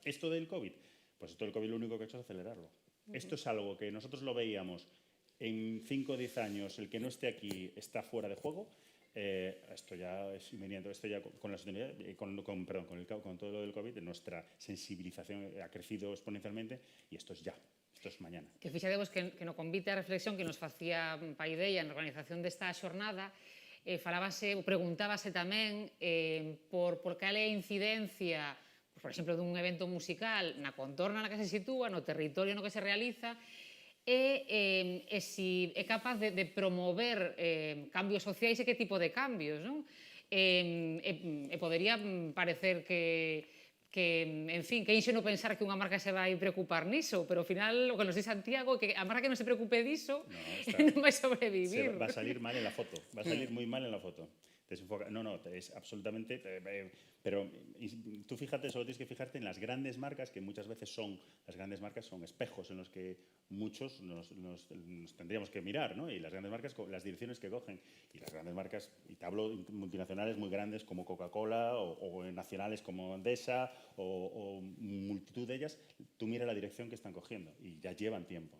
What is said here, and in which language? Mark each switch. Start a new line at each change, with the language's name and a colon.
Spanish: Esto del COVID, pues esto del COVID lo único que ha hecho es acelerarlo. Esto es algo que nosotros lo veíamos en 5 o 10 años, el que no esté aquí está fuera de juego. Esto ya es inminente. Esto ya con la sostenibilidad, con todo lo del COVID, nuestra sensibilización ha crecido exponencialmente y esto es ya.
Galician: Isto é mañana. Que fixadevos que no convite a reflexión que nos facía Paideia na organización desta xornada, preguntábase tamén por cal é a incidencia, por exemplo, dun evento musical na contorna na que se sitúa, no territorio no que se realiza, e si é capaz de promover cambios sociais e que tipo de cambios, non? E podería parecer en fin, que inxeno pensar que unha marca se vai preocupar niso, pero ao final o que nos di Santiago é que a marca que non se preocupe diso non vai sobrevivir.
Spanish: Va a salir mal en la foto, va a salir muy mal en la foto. Desenfoca. No, es absolutamente... pero tú fíjate, solo tienes que fijarte en las grandes marcas, que muchas veces las grandes marcas son espejos en los que muchos nos tendríamos que mirar, ¿no? Y las grandes marcas, las direcciones que cogen, y las grandes marcas, y te hablo de multinacionales muy grandes como Coca-Cola o nacionales como Endesa o multitud de ellas, tú mira la dirección que están cogiendo y ya llevan tiempo.